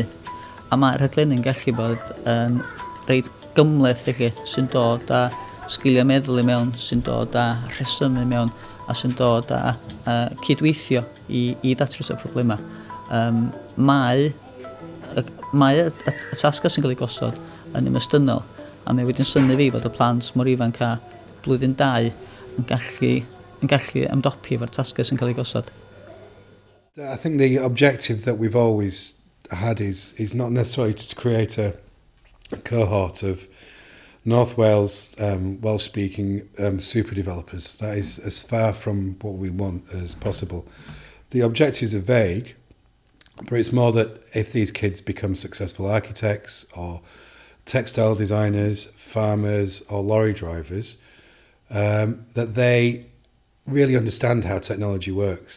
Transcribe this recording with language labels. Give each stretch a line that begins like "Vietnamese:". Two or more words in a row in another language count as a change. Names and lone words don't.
Welsh: A mae rhaglenni'n gallu bod yn reit gymleth felly, sy'n dod â sgiliau meddwl i mewn, sy'n dod â rhesymu mewn, a sy'n dod â cydweithio i ddatrys y problemau. Mae y tasgau sy'n cael ei gosod yn ymestynol, a mae wedi'n syni fi bod y plant mor ifanc a blwyddyn 2 yn gallu ymdopi efo'r tasgau sy'n cael ei gosod.
English: I think the objective that we've always had is not necessarily to create a cohort of North Wales Welsh-speaking super developers. That is as far from what we want as possible. The objectives are vague, but it's more that if these kids become successful architects or textile designers, farmers or lorry drivers, that they really understand how technology works.